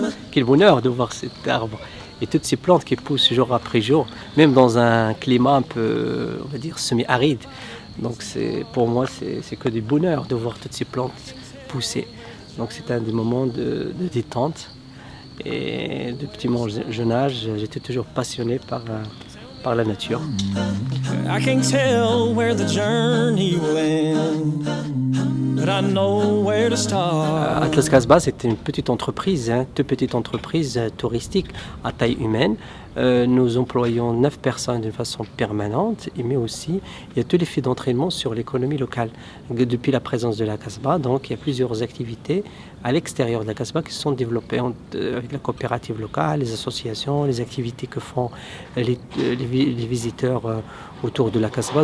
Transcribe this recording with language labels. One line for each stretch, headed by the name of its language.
French: Quel bonheur de voir cet arbre et toutes ces plantes qui poussent jour après jour, même dans un climat un peu, on va dire, semi-aride. Donc pour moi, c'est que du bonheur de voir toutes ces plantes pousser. Donc c'est un des moments de détente. Et depuis mon jeune âge, j'étais toujours passionné par la nature.
English: I can't tell where the journey will end, but I know where to start.
French: Atlas Kasbah, c'était une petite entreprise, toute petite entreprise touristique à taille humaine. Nous employons 9 personnes de façon permanente, mais aussi il y a tous les faits d'entraînement sur l'économie locale. Depuis la présence de la Kasbah, donc il y a plusieurs activités à l'extérieur de la Kasbah qui se sont développées avec la coopérative locale, les associations, les activités que font les visiteurs autour de la Kasbah.